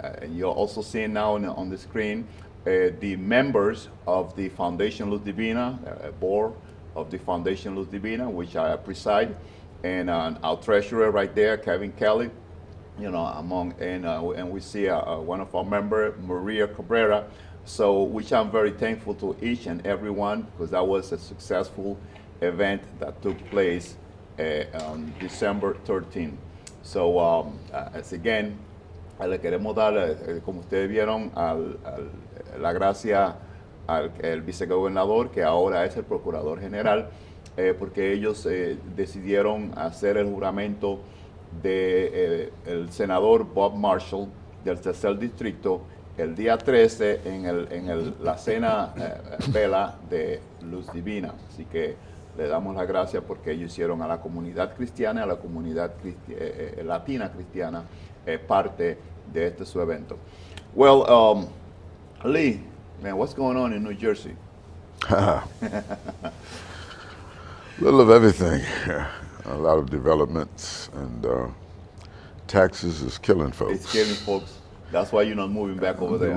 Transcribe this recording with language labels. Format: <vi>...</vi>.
<en>And you're also seeing now on the screen the members of the Foundation Luz Divina, board of the Foundation Luz Divina, which I preside, and our treasurer right there, Kevin Kelly. And we see one of our members, Maria Cabrera, which I'm very thankful to each and every one, because that was a successful event that took place on December 13th. So, again,</en> <es>le queremos dar, como ustedes vieron, la gracia al vicegobernador, que ahora es el procurador general, porque ellos decidieron hacer el juramento de el senador Bob Marshall del 3er distrito el día 13 en la cena vela de Luz Divina. Así que le damos las gracias porque ellos hicieron a la comunidad cristiana, a la comunidad latina cristiana parte de este su evento.</es> <en>Well, Lee, man, what's going on in New Jersey? Little of everything. A lot of developments, and taxes is killing folks. It's killing folks. That's why you're not moving back over there.</en>